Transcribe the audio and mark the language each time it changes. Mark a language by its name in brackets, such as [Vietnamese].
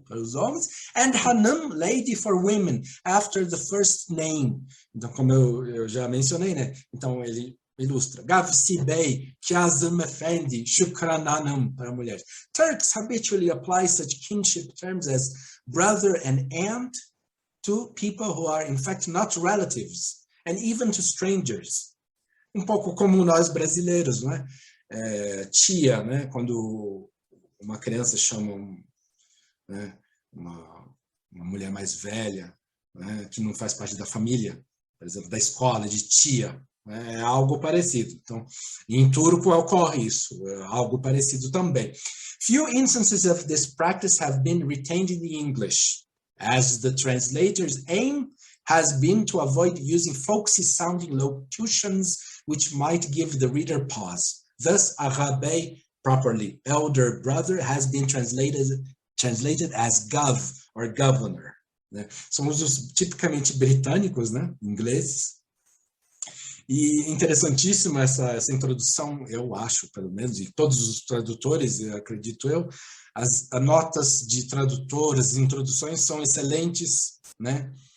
[Portuguese] Para os homens, [English] and Hanım, Lady, for women, after the first name. [Portuguese] Então, como eu já mencionei, né? Então, ele ilustra. Gavsi Bey, Kazım Effendi, Shukran Hanım, para mulheres. [English] Turks habitually apply such kinship terms as brother and aunt to people who are, in fact, not relatives, and even to strangers. [Portuguese] Um pouco como nós brasileiros, não é? Tia, né? Quando uma criança chama né, uma mulher mais velha, né, que não faz parte da família, por exemplo, da escola, de tia, né, é algo parecido. Então, em turco ocorre isso, é algo parecido também. [English] Few instances of this practice have been retained in the English, as the translator's aim has been to avoid using folksy-sounding locutions which might give the reader pause. Thus, Aghabey, properly elder brother, has been translated as gov, or governor. [Portuguese] Né? São usos tipicamente britânicos, né? Ingleses. E interessantíssima essa introdução, eu acho, pelo menos, e todos os tradutores, acredito eu, as notas de tradutor, as introduções são excelentes, né?